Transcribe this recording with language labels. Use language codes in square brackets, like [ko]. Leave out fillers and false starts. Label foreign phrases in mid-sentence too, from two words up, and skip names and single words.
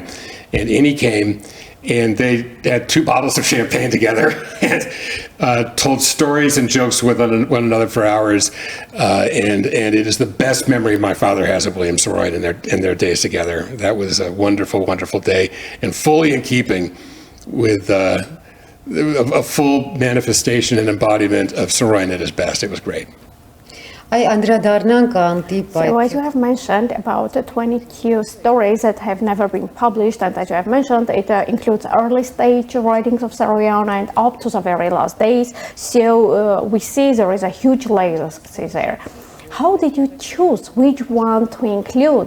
[en] And in he came, and they had 2 bottles of champagne together and told stories and jokes with one another for hours. And it is the best memory my father has of William Saroyan in their days together. That was a wonderful, wonderful day, and fully in keeping with a full manifestation and embodiment of Saroyan at his best. It was great. [hy] Այ անդրադառնանք անտիպ [en] So as you have mentioned about the 22 stories that have never been published, and as you have mentioned, it includes early stage writings of Saroyan and up to the very last days. So we see there is a huge legacy there. How did you choose which one to include?